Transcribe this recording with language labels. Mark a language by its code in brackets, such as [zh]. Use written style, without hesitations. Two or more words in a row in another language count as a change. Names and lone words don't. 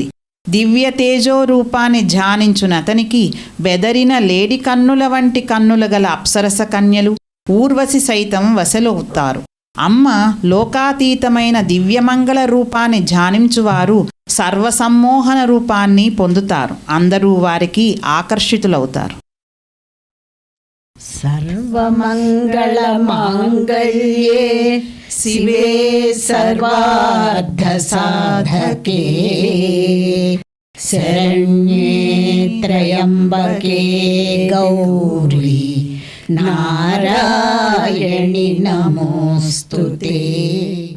[te] దివ్య తేజో రూపాన్ని ధ్యానించునతనికి బెదరిన లేడి కన్నుల వంటి కన్నుల గల అప్సరస కన్యలు ఊర్వశి సైతం వశలవుతారు. అమ్మ లోకాతీతమైన దివ్యమంగళ రూపాన్ని ధ్యానించువారు సర్వసమ్మోహన రూపాన్ని పొందుతారు. అందరూ వారికి ఆకర్షితులవుతారు. [sa] सर्वमङ्गलमाङ्गल्ये शिवे सर्वार्थसाधके शरण्ये त्र्यम्बके गौरी नारायणि नमोऽस्तुते।